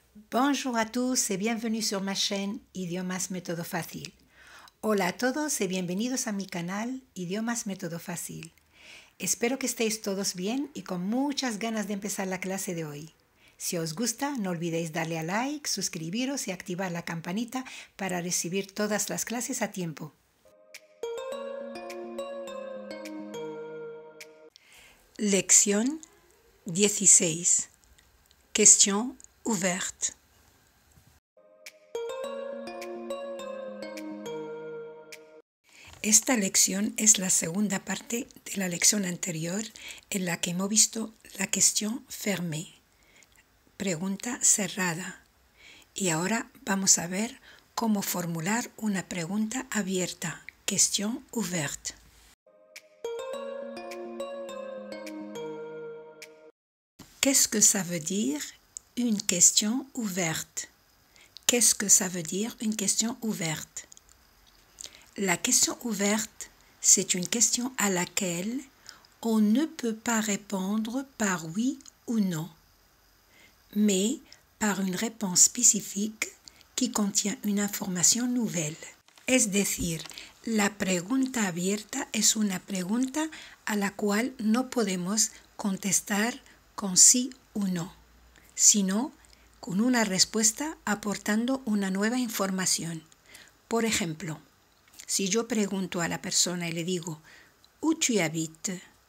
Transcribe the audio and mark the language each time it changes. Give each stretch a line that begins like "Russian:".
French: Bonjour à tous et bienvenue sur ma chaîne Idiomas Método Fácil.
Spanish: Hola a todos y bienvenidos a mi canal Idiomas Método Fácil. Espero que estéis todos bien y con muchas ganas de empezar la clase de hoy. Si os gusta, no olvidéis darle a like, suscribiros y activar la campanita para recibir todas las clases a tiempo. Lección 16.
French: Question ouverte.
Spanish: Esta lección es la segunda parte de la lección anterior en la que hemos visto la
French: question fermée,
Spanish: pregunta cerrada. Y ahora vamos a ver cómo formular una pregunta abierta,
French: question ouverte. Qu'est-ce que ça veut dire une question ouverte? Qu'est-ce que ça veut dire une question ouverte? La question ouverte, c'est une question à laquelle on ne peut pas répondre par oui ou non, mais par une réponse spécifique qui contient une information nouvelle.
Spanish: Es decir, la pregunta abierta es una pregunta a la cual no podemos contestar con sí o no, sino con una respuesta aportando una nueva información. Por ejemplo, si yo pregunto a la persona y le digo,
French: ¿Où tu habites?